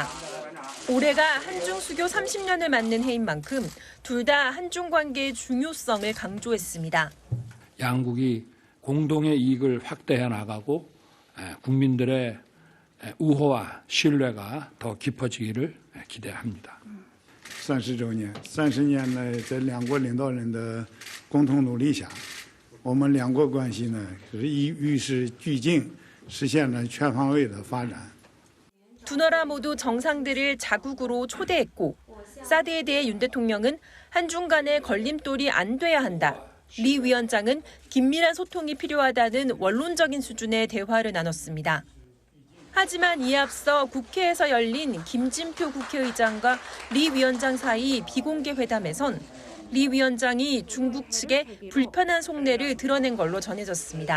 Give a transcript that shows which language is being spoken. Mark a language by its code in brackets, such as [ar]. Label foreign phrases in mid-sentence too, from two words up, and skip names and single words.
[ko] 올해가 한중 수교 30년을 맞는 해인 만큼 둘 다 한중 관계의 중요성을 강조했습니다. 양국이 공동의 이익을 확대해 나가고 국민들의 우호와 신뢰가 더 깊어지기를 기대합니다. [zh] 30 周年，30年来在两国领导人的共同努力下，我们两国关系呢是与时俱进，实现了全方位的发展。 [ko] 두 나라 모두 정상들을 자국으로 초대했고 사드에 대해 윤 대통령은 한중 간의 걸림돌이 안 돼야 한다. 리 위원장은 긴밀한 소통이 필요하다는 원론적인 수준의 대화를 나눴습니다. 하지만 이에 앞서 국회에서 열린 김진표 국회의장과 리 위원장 사이 비공개 회담에선 리 위원장이 중국 측에 불편한 속내를 드러낸 걸로 전해졌습니다.